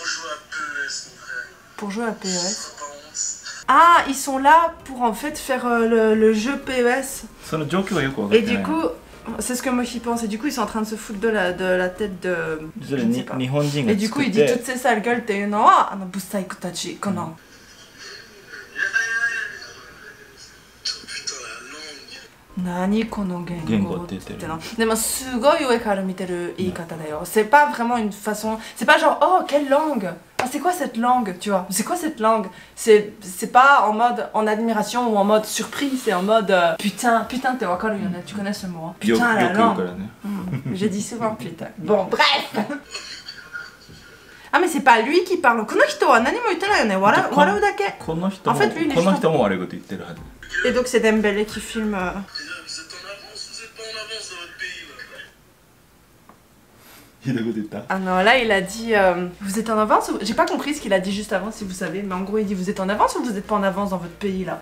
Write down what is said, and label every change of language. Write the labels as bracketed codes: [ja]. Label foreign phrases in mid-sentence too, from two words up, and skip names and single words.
[fr] Pour jouer à PES. Ah ils sont là pour en fait faire le jeu PES. Et du coup c'est ce que moi j'y pense et du coup ils sont en train de se foutre de la tête de... Je ne sais pas. Et du coup il dit toutes ces sales gueules t'es une [ja] ブサイクたち この. なにこの言語って言ってる。でもすごい上から見てる言い方だよ。 [fr] C'est pas vraiment une façon, c'est pas genre oh quelle langue. Ah, c'est quoi cette langue, tu vois? C'est quoi cette langue? C'est pas en mode en admiration ou en mode surpris, c'est en mode putain, t'es [ja] わかるよね, [fr] tu connais ce mot? Hein? Putain la langue. J'ai dit souvent putain. Bon, bref. Ah mais c'est pas lui qui parle. [ja] この人は何も言ってないよね. 笑うだけ. [fr] En fait lui il est juste... Et donc c'est Dembélé qui filme... Ah non, là il a dit vous êtes en avance ou... J'ai pas compris ce qu'il a dit juste avant si vous savez, mais en gros il dit vous êtes en avance ou vous êtes pas en avance dans votre pays là?